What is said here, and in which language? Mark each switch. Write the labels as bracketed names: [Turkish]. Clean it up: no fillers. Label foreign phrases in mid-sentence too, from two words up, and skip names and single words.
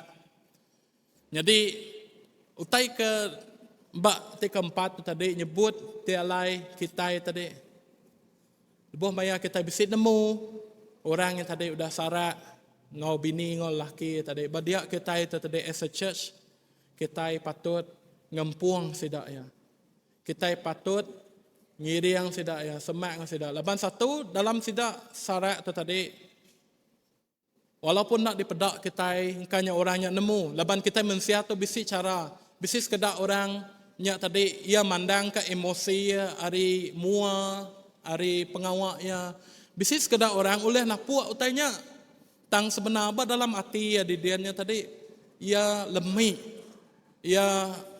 [Iban] Jadi utai ke mbak keempat tu tadi nyebut tialai kita tadi lebuh maya kita bisa nemu orang yang tadi udah sarak ngau bini ngau laki tadi badiak kita itu tadi [English] as a church [Iban] kita patut ngempuang sidak ya kita patut ngiriang sidak ya semak sidak laban satu dalam sidak sarak tu tadi walaupun nak dipedak kita hingkanya orangnya nemu laban kita mensia tu bisi cara bisi sekedar orang nya tadi ia mandang ke emosi ya ari mua ari pengawak ya bisi sekedar orang oleh nak puak utainya tang sebenar apa dalam hati ya di dianya tadi ia lemih ia